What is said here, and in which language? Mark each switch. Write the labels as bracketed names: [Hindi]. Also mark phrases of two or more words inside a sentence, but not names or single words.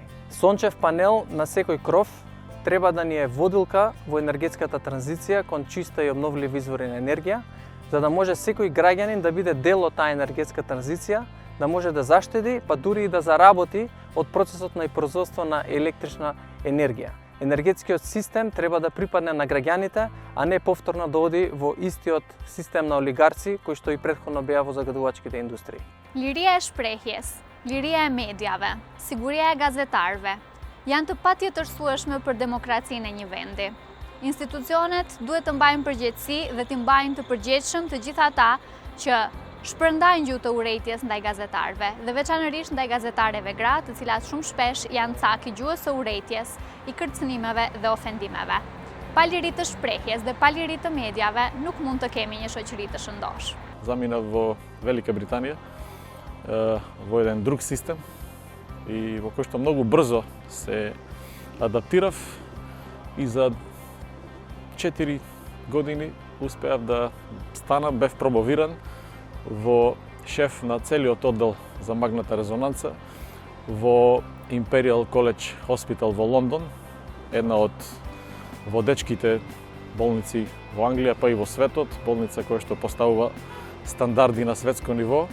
[Macedonian] Сончев панел на секој кров треба да ни е водилка во енергетската транзиција кон чиста и обновливи извори на енергија, за да може секој граѓанин да биде дел од таа енергетска транзиција, да може да заштеди, па дури и да заработи од процесот на производство на електрична енергија. Енергетскиот систем треба да припадне на граѓаните, а не повторно да оди во истиот систем на олигарци кој што и претходно беа во загадувачките индустрии. [Albanian] Liria e shprehjes, liria e medieve, siguria e gazetarëve. Janë të patjetërsueshme për demokracinë e një vendi. Institucionet duhet të mbajnë përgjegjësi dhe të mbajnë të përgjegjshëm të gjithë ata që shpërndajnë gjuhë të urrejtjes ndaj gazetarëve dhe veçanërisht ndaj gazetarëve gra, të cilat shumë shpesh janë cak i gjuhës së urrejtjes, i kërcënimeve dhe ofendimeve. Pa liri të shprehjes dhe pa liri të medjave nuk mund të kemi një shoqëri të shëndosh. [Macedonian] Заминав во Велика Британија, во еден друг систем, и во кој што многу брзо се адаптирав и за 4 години успеав да станам, бев промовиран во шеф на целиот оддел за магната резонанца во Imperial College Hospital во Лондон, една од водечките болници во Англија, па и во светот, болница која што поставува стандарди на светско ниво.